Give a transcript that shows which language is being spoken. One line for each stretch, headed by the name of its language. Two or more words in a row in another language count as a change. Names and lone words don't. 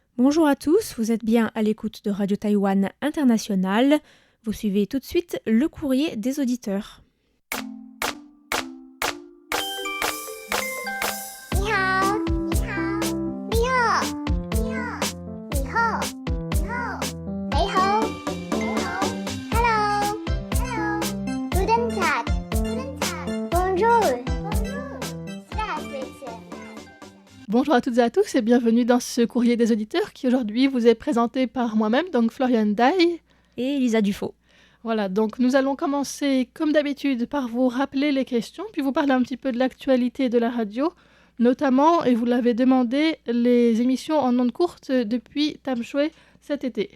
French: Bonjour à tous, vous êtes bien à l'écoute de Radio Taïwan International. Vous suivez tout de suite le courrier des auditeurs.
Chinese: 你好，你好，你好，你好，你好，你好，你好，你好，
English: Hello, Hello,
German: Guten Tag, Guten Tag,
French: Bonjour, Bonjour,
German: Здравствуйте.
French: Bonjour à toutes et à tous et bienvenue dans ce courrier des auditeurs qui aujourd'hui vous est présenté par moi-même, donc Florian Dai. Et Elisa Dufaux. Voilà, donc nous allons commencer comme d'habitude par vous rappeler les questions, puis vous parler un petit peu de l'actualité de la radio, notamment, et vous l'avez demandé, les émissions en ondes courtes depuis Tamshui cet été.